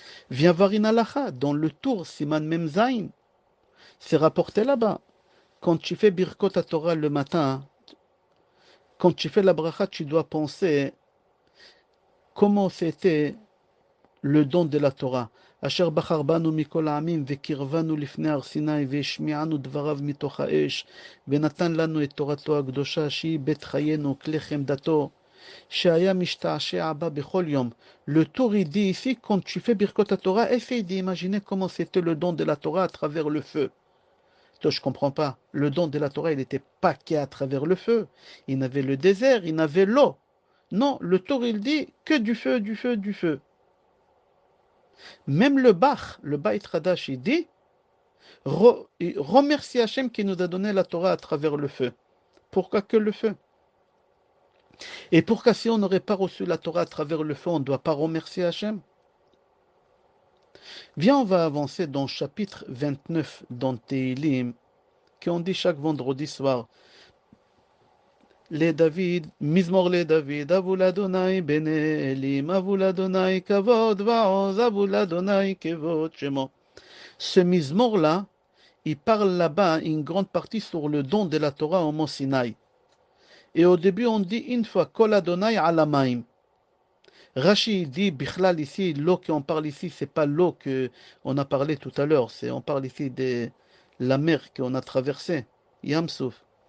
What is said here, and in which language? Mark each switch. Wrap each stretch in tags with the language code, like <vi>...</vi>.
<fr>Viens voir une halakha, dans le tour Siman Memzain. C'est rapporté là-bas. Quand tu fais Birkot à Torah le matin, quand tu fais la bracha, tu dois penser comment c'était le don de la Torah.</fr> <he>Asher bachar banu mikol ha'amim vekirvanu lifnei har Sinai והשמיענו דבריו מתוך האש ונתן לנו את תורתו הקדושה שהיא בית חיינו כלי חמדתו שהיה משתעשע בה בכל יום.</he> <fr>Le Tour il dit ici, quand tu fais Birkot à Torah, essaye d'imaginer comment c'était le don de la Torah à travers le feu. Toi, je ne comprends pas. Le don de la Torah, il n'était pas qu'à travers le feu. Il avait le désert, il avait l'eau. Non, le Torah, il dit que du feu, du feu, du feu. Même le Bach, le Beit Hadash, il dit remercie Hachem qui nous a donné la Torah à travers le feu. Pourquoi que le feu? Et pourquoi si on n'aurait pas reçu la Torah à travers le feu, on ne doit pas remercier Hachem? Viens, on va avancer dans le chapitre 29 dans Teilim, qu'on dit chaque vendredi soir.</fr> <he>לדוד, מזמור לדוד, אבו לאדוני בני אלים, אבו לאדוני כבוד ועוז, אבו לאדוני כבוד שמו.</he> <fr>Ce mizmor-là, il parle là-bas une grande partie sur le don de la Torah au mont Sinaï. Et au début, on dit une fois,</fr> <he>Kol Adonai ala maim.</he> <fr>Rashi dit, Bichlal ici, l'eau qu'on parle ici, c'est pas l'eau qu'on a parlé tout à l'heure, on parle ici de la mer qu'on a traversée, Yamsouf.</fr>